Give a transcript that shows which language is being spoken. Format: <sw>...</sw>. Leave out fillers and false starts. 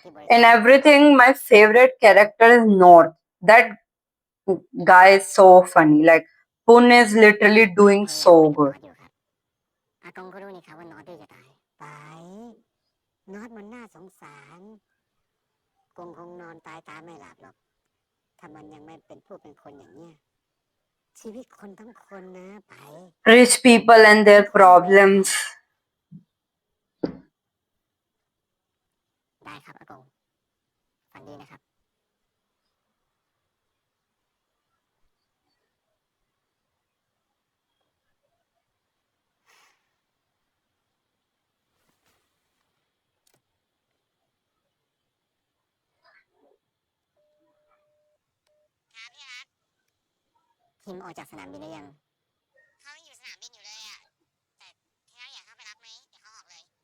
<en>In everything, my favorite character is North. That guy is so funny. Like Pun is literally doing so good.</en> <th>อากงก็รู้นี่ครับว่าน็อตดื้อจะตายไปน็อตมันน่าสงสารกงคงนอนตายตาไม่หลับหรอกถ้ามันยังไม่เป็นผู้เป็นคนอย่างเนี้ยชีวิตคนทั้งคนนะไป</th> <en>Rich people and their problems.</en> <th>ได้ครับอากงฝันดีนะครับคิมออกจากสนามบินหรือยังเขาอยู่สนามบินอยู่เลยอ่ะแต่ที่รักอยากเข้าไปรับไหมเดี๋ยวเขาออกเลย</th>